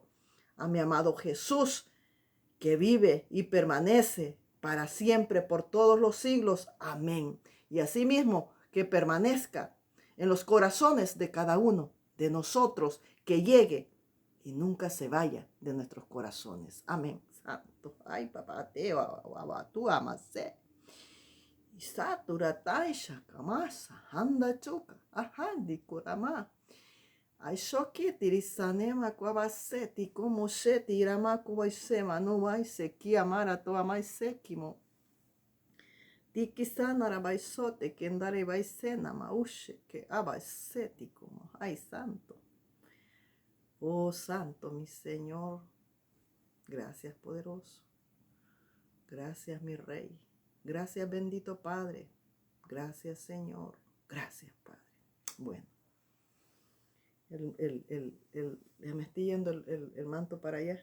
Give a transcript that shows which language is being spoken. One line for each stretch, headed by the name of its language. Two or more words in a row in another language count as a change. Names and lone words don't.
Spanish: A mi amado Jesús, que vive y permanece para siempre por todos los siglos. Amén. Y asimismo que permanezca en los corazones de cada uno de nosotros, que llegue y nunca se vaya de nuestros corazones. Amén. Santo. Ay, papá, tú amas. Isatura taisha kamasa handa chuka ahandi kurama. Aishoki tirisanema kwabaseti como sheti irama kubaisema no waise kiamara to amaisekimo. Tikisana rabaisote kendare baisena maushe que abaiseti como. Ay, santo. Oh, santo, mi Señor. Gracias, poderoso. Gracias, mi Rey. Gracias, bendito Padre. Gracias, Señor. Gracias, Padre. Bueno. Me estoy yendo el manto para allá.